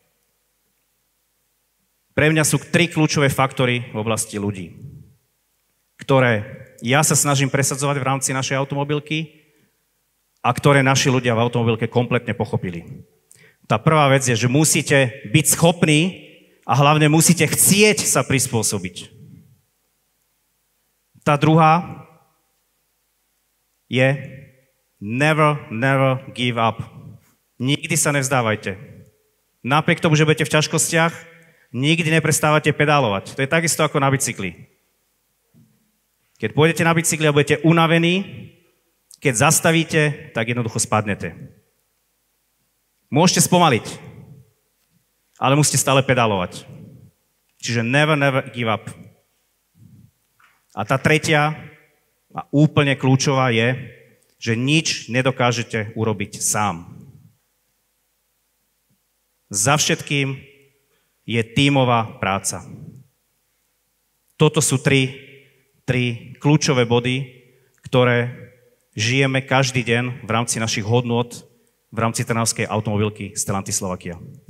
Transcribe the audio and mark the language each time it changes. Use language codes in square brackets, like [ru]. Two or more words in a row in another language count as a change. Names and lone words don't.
[sk] Pre mňa sú 3 kľúčové faktory v oblasti ľudí, ktoré ja sa snažím presadzovať v rámci našej automobilky a ktoré naši ľudia v automobilke kompletne pochopili. Tá prvá vec je, že musíte byť schopní a hlavne musíte chcieť sa prispôsobiť. Tá druhá je [en] never give up. [sk] Nikdy sa nevzdávajte. Napriek tomu, že budete v ťažkostiach, nikdy neprestávate pedálovať. To je takisto ako na bicykli. Keď pôjdete na bicykli a budete unavení, keď zastavíte, tak jednoducho spadnete. Môžete spomaliť, ale musíte stále pedálovať. Čiže [en] never give up. [sk] A tá tretia a úplne kľúčová je, že nič nedokážete urobiť sám. Za všetkým je tímová práca. Toto sú tri kľúčové body, ktoré žijeme každý deň v rámci našich hodnôt, v rámci trnavskej automobilky Stellantis Slovakia.